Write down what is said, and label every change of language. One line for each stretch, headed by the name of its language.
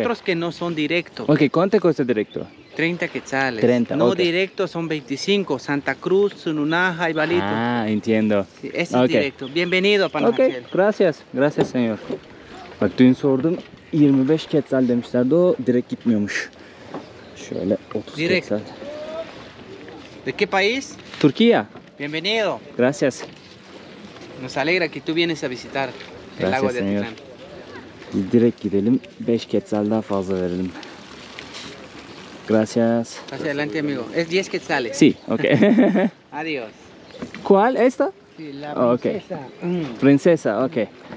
Spanish: otros que no son directos. Ok, ¿cuánto cuesta directo? 30 quetzales. 30, no ok. directos son 25. Santa Cruz, Sununaja y Balito. Ah, entiendo. Sí, ese Ok. es directo. Bienvenido a Panajachel. Ok, gracias. Gracias, señor.
Turkish: Bak dün sordum, 25 quetzal demişlerdi, o direkt gitmiyormuş. Şöyle 30 Direkt. quetzal.
Spanish: ¿De qué país? Turquía. Bienvenido. Gracias. Nos alegra que tú vienes a visitar el Gracias, lago de señor. Atitlán.
Turkish: Biz direkt gidelim, 5 quetzal daha fazla verelim.
Spanish: Gracias. Hacia adelante, amigo. Es 10 quetzales. Sí, ok. Adiós. ¿Cuál? ¿Esta? Sí, la Ok. princesa.
Turkish: Prinsesa, ok.